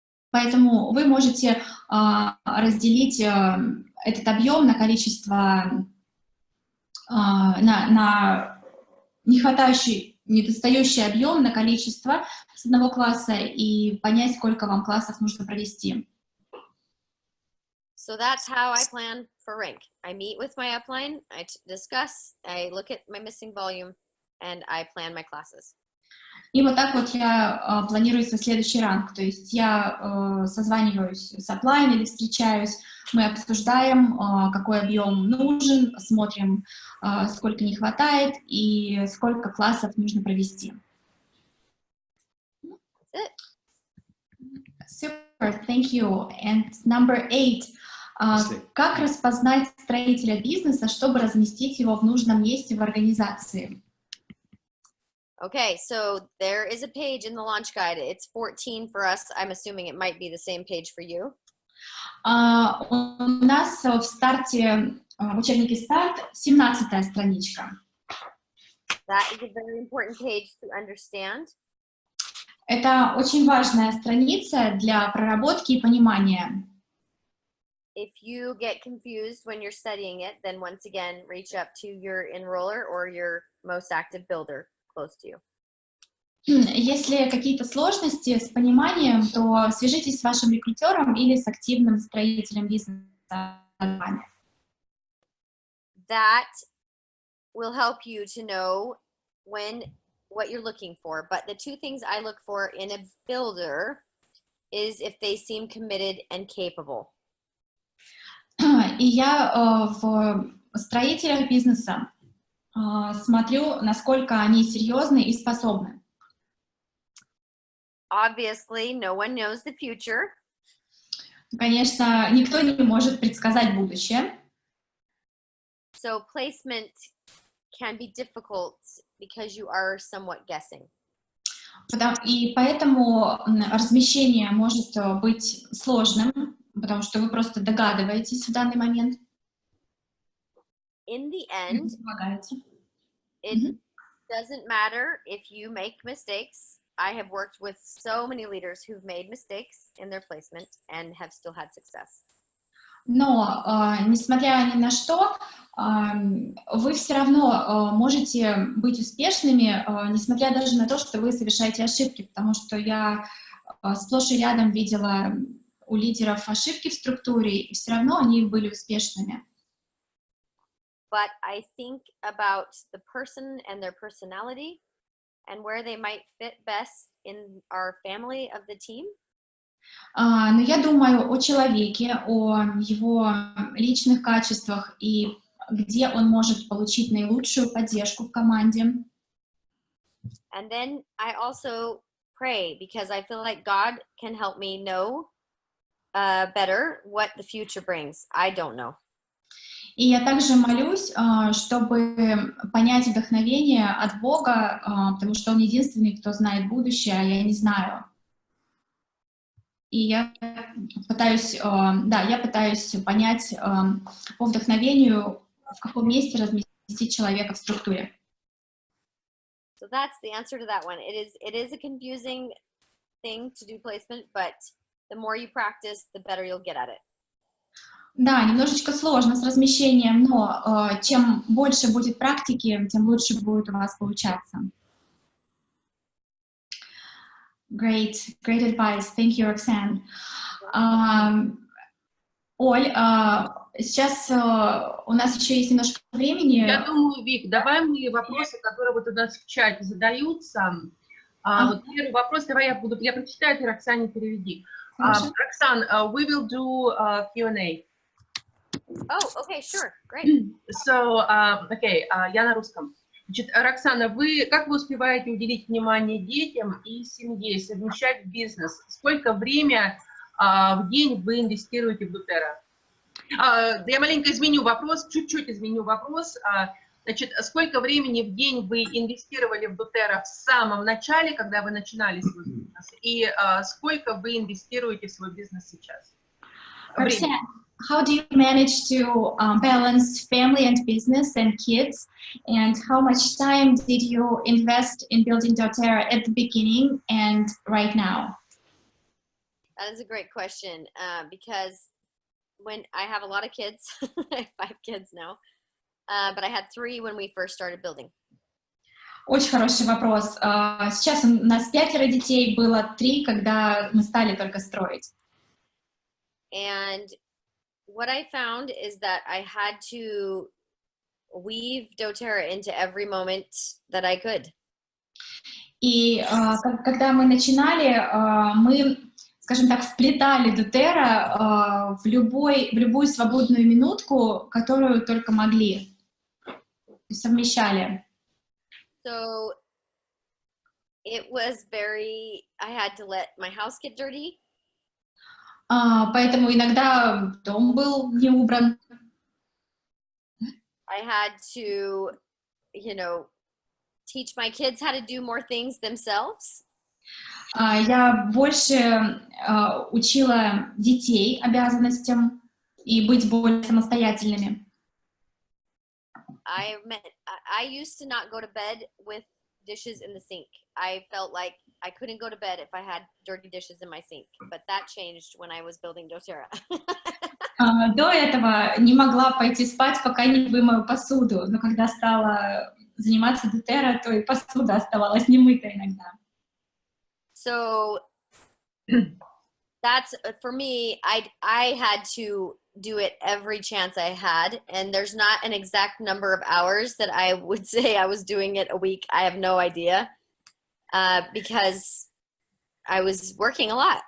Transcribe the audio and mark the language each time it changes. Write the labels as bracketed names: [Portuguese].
[Russian] Поэтому вы можете разделить этот объем на количество, на недостающий объем на количество с одного класса и понять, сколько вам классов нужно провести. [English] So that's how I plan for rank. I meet with my upline, I discuss, I look at my missing volume, and I plan my classes. [Russian] И вот так вот я планирую свой следующий ранг. То есть я созваниваюсь с аплайн или встречаюсь, мы обсуждаем, какой объем нужен, смотрим, сколько не хватает и сколько классов нужно провести. [English] Super, thank you. And number 8. [Russian] Как распознать строителя бизнеса, чтобы разместить его в нужном месте в организации? [English] Okay, so there is a page in the launch guide. It's 14 for us. I'm assuming it might be the same page for you. [Russian] У нас в старте, в учебнике «Старт» 17-я страничка. [English] That is a very important page to understand. [Russian] Это очень важная страница для проработки и понимания. [English] If you get confused when you're studying it, then once again, reach up to your enroller or your most active builder close to you. [Russian] Если какие-то сложности с пониманием, то свяжитесь с вашим рекрутером или с активным строителем бизнеса. [English] That will help you to know what you're looking for. But the two things I look for in a builder is if they seem committed and capable. [Russian] И я в строителях бизнеса смотрю, насколько они серьезны и способны. [English] Obviously, no one knows the future. [Russian] Конечно, никто не может предсказать будущее. [English] So placement can be difficult because you are somewhat guessing. [Russian] И поэтому размещение может быть сложным, потому что вы просто догадываетесь в данный момент. [English] In the end, it doesn't matter if you make mistakes. I have worked with so many leaders who've made mistakes in their placement and have still had success. [Russian] Но, несмотря ни на что, вы все равно можете быть успешными, несмотря даже на то, что вы совершаете ошибки, потому что я сплошь и рядом видела у лидеров ошибки в структуре, и все равно они были успешными. [English] But I think about the person and their personality and where they might fit best in our family of the team. [Russian] Но я думаю о человеке, о его личных качествах и где он может получить наилучшую поддержку в команде. [English] And then I also pray because I feel like God can help me know better what the future brings. I don't know. [Russian] И я также молюсь, чтобы понять вдохновение от Бога, потому что Он единственный, кто знает будущее, а я не знаю. И я пытаюсь понять по вдохновению, в каком месте разместить человека в структуре. [English] So that's the answer to that one. It is a confusing thing to do placement, but the more you practice, the better you'll get at it. [Russian] Да, немножечко сложно с размещением, но чем больше будет практики, тем лучше будет у вас получаться. [English] Great advice. Thank you, Roxanne. [Russian] Оль, сейчас у нас еще есть немножко времени. Я думаю, Вик, давай мы вопросы, которые вот у нас в чате задаются. Вот первый вопрос, я прочитаю, ты, Роксане, переведи. [English] Роксан, we will do Q&A. Oh, okay, sure, great. So, okay, [Russian] я на русском. Значит, Роксана, как вы успеваете уделить внимание детям и семье, совмещать бизнес? Сколько времени в день вы инвестируете в Дотера? Я маленько изменю вопрос, чуть-чуть изменю вопрос. Значит, сколько времени в день вы инвестировали в Дотера в самом начале, когда вы начинали свой бизнес? И сколько вы инвестируете в свой бизнес сейчас? [English] how do you manage to balance family and business and kids? And how much time did you invest in building doTERRA at the beginning and right now? That is a great question because when I have a lot of kids, I have 5 kids now, but I had 3 when we first started building. [Russian] Очень хороший вопрос. Сейчас у нас 5 детей, было 3, когда мы стали только строить. [English] And what I found is that I had to weave doTERRA into every moment that I could. [Russian] И когда мы начинали, мы, скажем так, вплетали doTERRA в любую свободную минутку, которую только могли, совмещали. [English] So it was I had to let my house get dirty. [Russian] Поэтому иногда дом был не убран. [English] I had to, teach my kids how to do more things themselves. [Russian] Я больше учила детей обязанностям и быть более самостоятельными. [English] I used to not go to bed with dishes in the sink. I felt like I couldn't go to bed if I had dirty dishes in my sink, but that changed when I was building doTERRA. [Russian] До этого не могла пойти спать, пока не вымою посуду, но когда стала заниматься doTERRA, то и посуда оставалась немытой иногда. [English] So that's, for me, I had to do it every chance I had, and there's not an exact number of hours that I would say I was doing it a week. I have no idea, because I was working a lot.